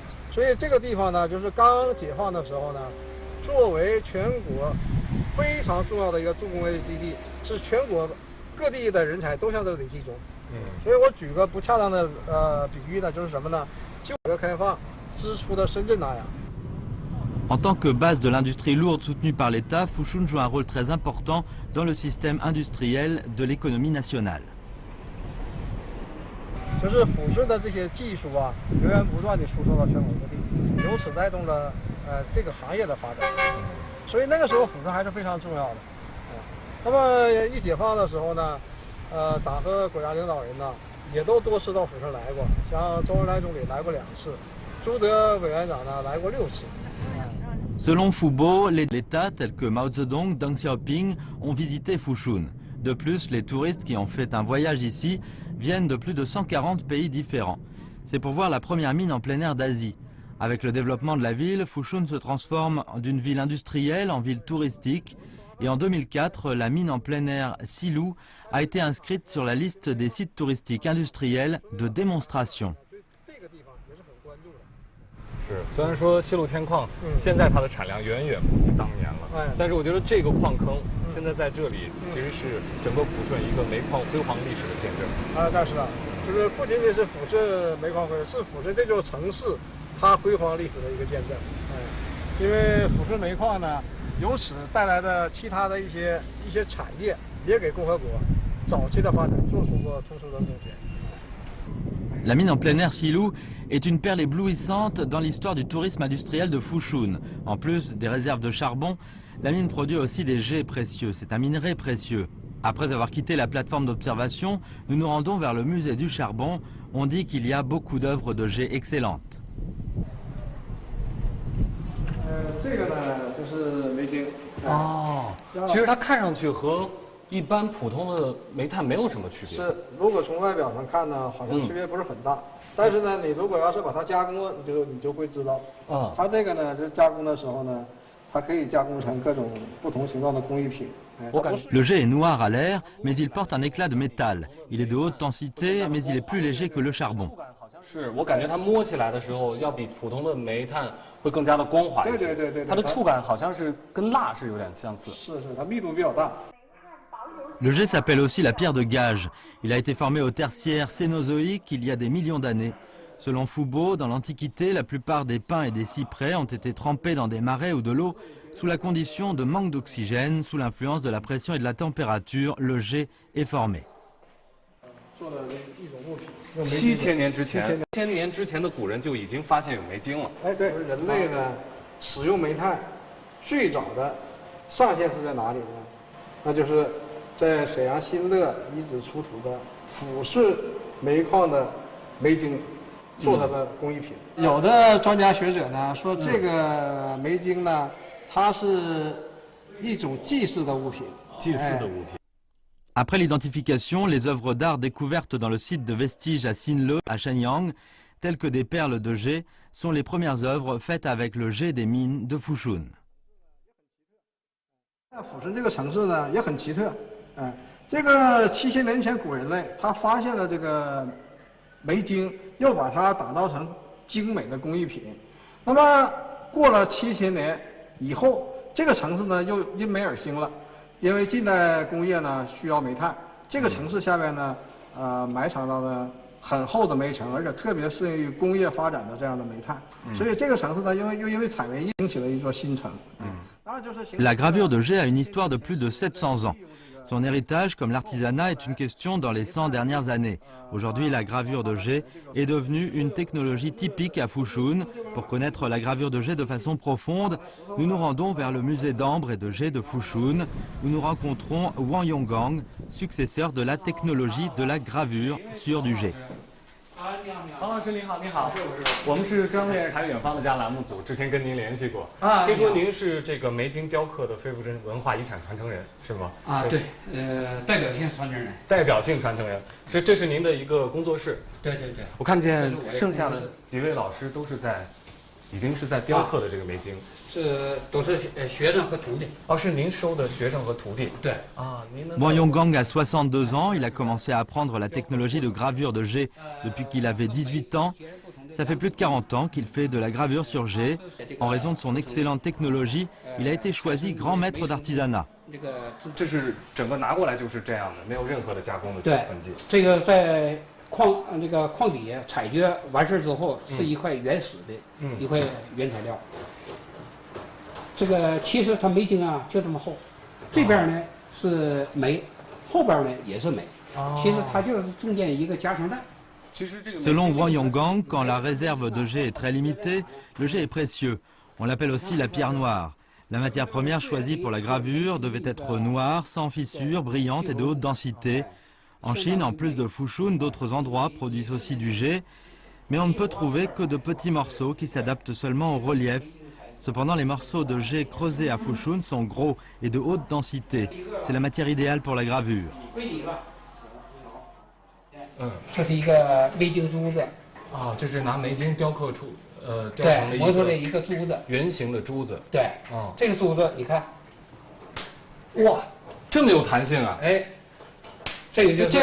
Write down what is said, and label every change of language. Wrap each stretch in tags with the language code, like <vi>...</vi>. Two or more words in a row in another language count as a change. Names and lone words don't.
<zh>所以这个地方呢，就是刚解放的时候呢，作为全国非常重要的一个重工业基地，是全国各地的人才都向这里集中。所以我举个不恰当的比喻呢，就是什么呢？就改革开放之初的深圳那样。</zh> <fr>En tant que base de l'industrie lourde soutenue par l'État, Fushun joue un rôle très important dans le système industriel de l'économie nationale.</fr> <zh>就是抚顺的这些技术啊，源源不断地输送到全国各地，由此带动了这个行业的发展。所以那个时候抚顺还是非常重要的。那么一解放的时候呢，党和国家领导人呢也都多次到抚顺来过，像周恩来总理来过2次，朱德委员长呢来过6次。</zh> <fr>Selon Foubo, l'État tels que Mao Zedong, Deng Xiaoping ont visité Fushun. De plus, les touristes qui ont fait un voyage ici viennent de plus de 140 pays différents. C'est pour voir la première mine en plein air d'Asie. Avec le développement de la ville, Fushun se transforme d'une ville industrielle en ville touristique. Et en 2004, la mine en plein air Silou a été inscrite sur la liste des sites touristiques industriels de démonstration.</fr> <zh>是，虽然说西路天矿现在它的产量远远不及当年了，但是我觉得这个矿坑现在在这里其实是整个抚顺一个煤矿辉煌历史的见证。但是呢，就是不仅仅是抚顺煤矿辉，是抚顺这座城市它辉煌历史的一个见证。因为抚顺煤矿呢，由此带来的其他的一些产业，也给共和国早期的发展做出过突出的贡献。</zh> <fr>La mine en plein air Silou est une perle éblouissante dans l'histoire du tourisme industriel de Fushun. En plus des réserves de charbon, la mine produit aussi des jets précieux. C'est un minerai précieux. Après avoir quitté la plateforme d'observation, nous nous rendons vers le musée du charbon. On dit qu'il y a beaucoup d'œuvres de jets excellentes.</fr> <zh>这个呢就是煤晶。其实它看上去和一般普通的煤炭没有什么区别。是，如果从外表上看呢，好像区别不是很大。但是呢，你如果要是把它加工，你就会知道。它这个呢，就是加工的时候呢，它可以加工成各种不同形状的工艺品。</zh> <fr>Le jet est noir à l'air, mais il porte un éclat de métal. Il est de haute densité, mais il est plus léger que le charbon.</fr> <zh>是我感觉它摸起来的时候，要比普通的煤炭会更加的光滑一些。对，它的触感好像是跟蜡是有点相似。是，它密度比较大。</zh> <fr>Le jet s'appelle aussi la pierre de gage. Il a été formé au tertiaire cénozoïque il y a des millions d'années. Selon Foubo, dans l'Antiquité, la plupart des pins et des cyprès ont été trempés dans des marais ou de l'eau. Sous la condition de manque d'oxygène, sous l'influence de la pression et de la température, le jet est formé.</fr> <zh>7000 年之前，1000年之前的古人就已经发现有煤晶了。对，人类呢使用煤炭最早的上限是在哪里呢？那就是在沈阳新乐遗址出土的抚顺煤矿的煤晶做它的工艺品。有的专家学者呢说，这个煤晶呢，它是一种祭祀的物品。祭祀的物品。</zh> <fr>Après l'identification, les œuvres d'art découvertes dans le site de vestiges à Sinle, à Shenyang, telles que des perles de jet, sont les premières œuvres faites avec le jet des mines de Fushun.</fr> <zh>抚顺这个城市呢也很奇特，这个7000年前古人类他发现了这个煤晶，又把它打造成精美的工艺品。那么过了7000年以后，这个城市呢又因煤而兴了。因为近代工业呢需要煤炭，这个城市下面呢，埋藏到了很厚的煤层，而且特别适应于工业发展的这样的煤炭，所以这个城市呢，因为采煤业兴起了一座新城。</zh> <fr>La gravure de jet a une histoire de plus de 700 ans. Son héritage, comme l'artisanat, est une question dans les 100 dernières années. Aujourd'hui, la gravure de jet est devenue une technologie typique à Fushun. Pour connaître la gravure de jet de façon profonde, nous nous rendons vers le musée d'ambre et de jet de Fushun, où nous rencontrons Wang Yonggang, successeur de la technologie de la gravure sur du jet.</fr> <zh>王老师您好，您好，我们是中央电视台远方的家栏目组，之前跟您联系过听说您是这个煤晶雕刻的非物质文化遗产传承人，是吗？对，代表性传承人。代表性传承人，这是您的一个工作室。对，我看见剩下的几位老师都是在已经是在雕刻的这个梅晶。这都是学生和徒弟。哦，是您收的学生和徒弟。对。啊，您能。</zh> <fr>Wang Yonggang a 62 ans, il a commencé à apprendre la technologie de gravure de jet depuis qu'il avait 18 ans. Ça fait plus de 40 ans qu'il fait de la gravure sur jet. En raison de son excellente technologie, il a été choisi grand maître d'artisanat.</fr> <zh>这是整个拿过来就是这样的，没有任何的加工的痕迹。这个在矿底下采掘完事之后，是一块原始的一块原材料。这个其实它梅晶啊就这么厚，这边呢是煤，后边呢也是煤。其实它就是中间一个夹层带。</zh> <fr>Selon Wang Yonggang, quand la réserve de jet est très limitée, le jet est précieux. On l'appelle aussi la pierre noire. La matière première choisie pour la gravure devait être noire, sans fissure, brillante et de haute densité. En Chine, en plus de Fushun, d'autres endroits produisent aussi du jet, mais on ne peut trouver que de petits morceaux qui s'adaptent seulement au relief. Cependant, les morceaux de jet creusés à Fushun sont gros et de haute densité. C'est la matière idéale pour la gravure.</fr> <zh>这是一个梅晶珠子。啊，这是拿梅晶雕刻出，雕成磨出来一个珠子，圆形的珠子。对，这个珠子你看，哇，这么有弹性啊！哎，这个就</zh>